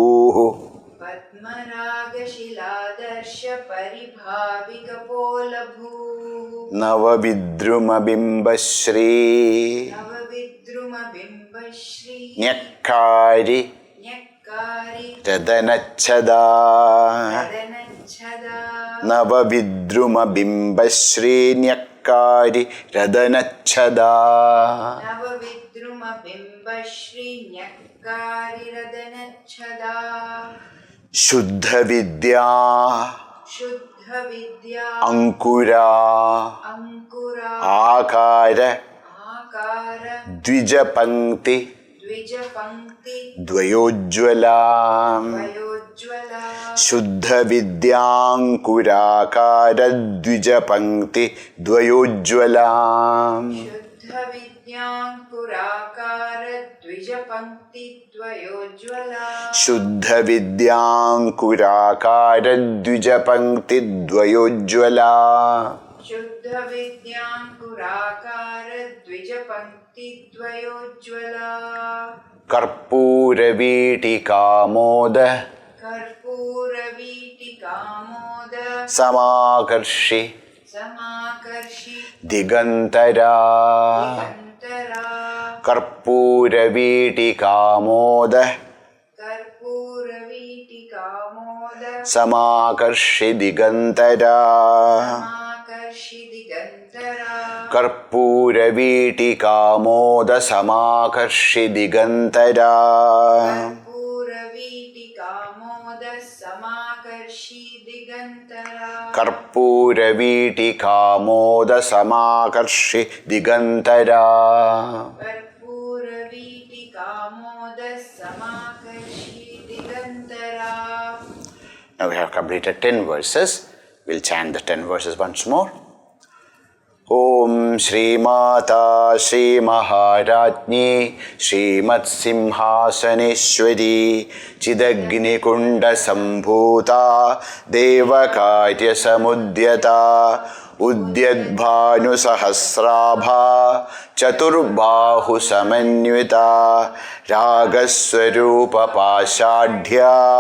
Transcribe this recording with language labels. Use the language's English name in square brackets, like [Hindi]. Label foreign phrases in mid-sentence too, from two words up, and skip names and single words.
[Sanskrit] पद्मरागशिलादर्श पद्मरागशिलादर्श परिभाविकपोलभूः നവവിദ്രുമബിംബശ്രീ नवविद्रुमबिम्बश्री ന്യക്കാരി न्यक्कारि രതനച്ഛദാ रदनच्छदा നവവിദ്രുമബിംബശ്രീ ന്യക്കാരി രതനച്ഛദാ नवविद्रुमबिम्बश्री न्यक्कारि रदनच्छदा ശുദ്ധവിദ്യാ शुद्धविद्या അങ്കുരാ अङ्कुरा ആകാര आकार ദ്വിജപംക്തി द्विजपङ्क्ति ദ്വയോജ്വലാ वयोज्ज्वला ശുദ്ധവിദ്യാങ്കുരാകാര ദ്വിജപംക്തി ദ്വയോജ്വലാ शुद्धविद्याङ्कुराकार द्विजपङ्क्ति द्वयोज्ज्वला ശുദ്ധവിദ്യാങ്കുരാകാര ദ്വിജപംക്തി ദ്വയോജ്വലാ शुद्धविद्याङ्कुराकार द्विजपङ्क्ति द्वयोज्ज्वला കർപ്പൂരവീട്ടികാമോദ कर्पूरवीटिकामोद സമാകർഷി समाकर्षि ദിഗന്തരാ दिगन्तरा കർപ്പൂരവീട്ടികാമോദ कर्पूरवीटिकामोद സമാകർഷി ദിഗന്തരാ समाकर्षि दिगन्तरा കർപ്പൂരവീട്ടികാമോദ സമാകർഷി ദിഗന്തരാ कर्पूरवीटिकामोद समाकर्षि दिगन्तरा കർപ്പൂരവീട്ടികാമോദ സമാകർഷി ദിഗന്തരാ कर्पूरवीटिकामोद समाकर्षि दिगन्तरा [English] Now we have completed 10 verses. We'll chant the 10 verses once more. [Sanskrit] ॐ श्री माता श्री महाराज्ञी श्रीमत्सिंहासनेश्वरी चिदग्नि कुण्ड सम्भूता देवकार्य समुद्यता उद्यद्भानु सहस्राभा चतुर्बाहु समन्विता रागस्वरूप पाशाढ्या